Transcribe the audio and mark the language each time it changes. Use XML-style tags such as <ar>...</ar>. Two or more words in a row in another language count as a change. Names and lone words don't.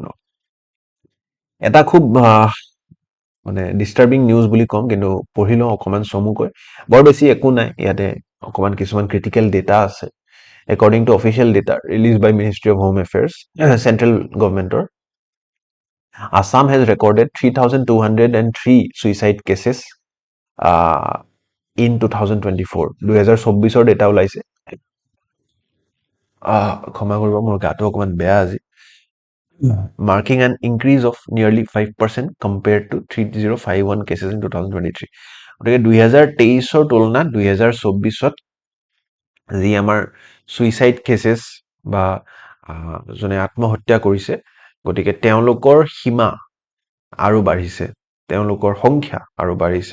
<as>এটা খুব মানে</as> <en>disturbing news</en> <as>বুলি ক'ম, কিন্তু পঢ়ি লওঁ অকণমান চমুকৈ। বৰ বেছি একো নাই, ইয়াতে অকণমান কিছুমান</as> <en>critical data</en> <as>আছে।</as> <en>according to official data release by Ministry of Home Affairs Central Government's, Assam has recorded 3,203 suicide cases in 2024.</en> <as>2024 ডেটা ওলাইছে। ক্ষমা কৰিব, মোৰ গাটো অকণমান বেয়া আজি।</as> <en>Marking an increase of nearly 5% compared to 3,051 cases in 2023.</en> <as>গতিকে 2023-ৰ তুলনাত 2024-ত যি আমাৰ</as> <en>suicide cases</en> <as>বা যোনে আত্মহত্যা কৰিছে, গতিকে তেওঁলোকৰ সীমা আৰু বাঢ়িছে, তেওঁলোকৰ সংখ্যা আৰু বাঢ়িছে।</as>